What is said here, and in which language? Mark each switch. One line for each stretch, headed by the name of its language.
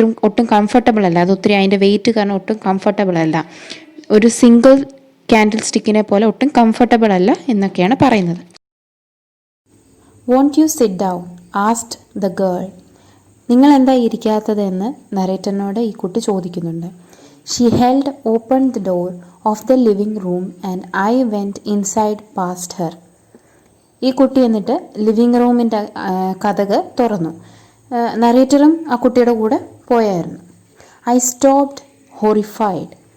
Malayalam: ഒട്ടും കംഫർട്ടബിൾ അല്ല, അത് ഒത്തിരി അതിൻ്റെ വെയിറ്റ് കാരണം ഒട്ടും കംഫർട്ടബിൾ അല്ല. ഒരു സിംഗിൾ ക്യാൻഡിൽ സ്റ്റിക്കിനെ പോലെ ഒട്ടും കംഫർട്ടബിൾ അല്ല എന്നൊക്കെയാണ് പറയുന്നത്.
English: Won't you sit down, asked the girl.
Malayalam: നിങ്ങൾ എന്താ ഇരിക്കാത്തതെന്ന് നറേറ്ററിനോട് ഈ കുട്ടി ചോദിക്കുന്നുണ്ട്.
English: She held open the door of the living room and I went inside past her.
Malayalam: ഈ കുട്ടി എന്നിട്ട് ലിവിങ് റൂമിൻ്റെ കതക് തുറന്നു. നറേറ്ററും ആ കുട്ടിയുടെ കൂടെ പോയായിരുന്നു.
English: I stopped horrified.